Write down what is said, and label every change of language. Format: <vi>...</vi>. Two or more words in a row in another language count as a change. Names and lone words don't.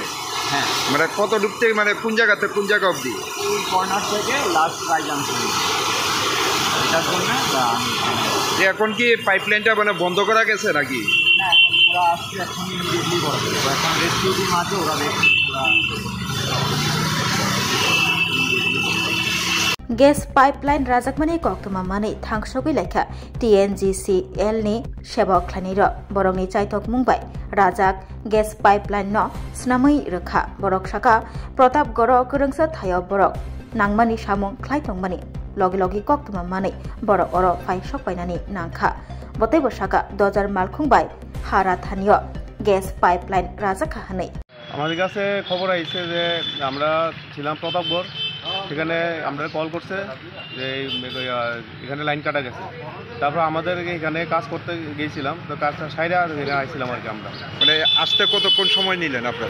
<bn>হ্যাঁ মানে কত ডুবতে মানে কোন জায়গাতে কোন জায়গা অবধি কর্নার থেকে লাস্ট প্রায় জাংশন এটার জন্য এখন কি পাইপলাইনটা মানে বন্ধ করা গেছে নাকি না ওরা আসছে এখন ইমিডিয়েটলি করে দেবে এখন</bn> <en>rescue team</en> <bn>আছে ওরা</bn> <en>gas pipeline</en> <trp>rajakmani koktoma mani thangsogui lekha TNGCL ni sebok khlani ro borokni chaitok mungbai rajak</trp> <en>gas pipeline</en> <trp>no snamai rekha borok saka Pratap Goro kerengsa thayo borok nangmani samung khlai tongmani logi koktoma mani borok oro phai sokpainani nangkha botei bosaka dojar malkhungbai hara thanio</trp> <en>gas pipeline</en> <trp>rajakha hanai</trp> <bn>আমাদের কাছে খবর আইছে যে আমরা ছিলাম প্রতাপগড় সেখানে আমরা কল করছে যে এখানে লাইন কাটা গেছে তারপর আমাদের এখানে কাজ করতে গিয়েছিলাম তো কাজটা সাইডে আইছিলাম আর কি আমরা মানে আসতে কতক্ষণ সময় নিলেন আপনারা</bn>